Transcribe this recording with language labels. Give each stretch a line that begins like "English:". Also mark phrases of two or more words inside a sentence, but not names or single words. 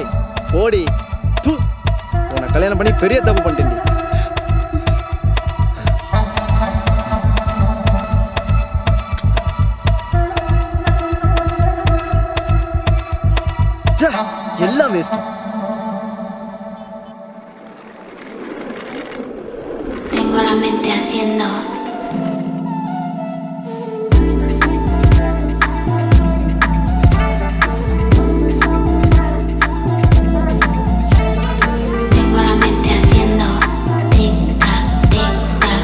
Tamil: ஏய் போடி. உன்னை கல்யாணம் பண்ணி பெரிய தப்பு பண்ணிட்டேன். எல்லாம் வேஸ்ட்.
Spanish: Tengo la mente haciendo. Tengo la mente haciendo tic tac tic tac.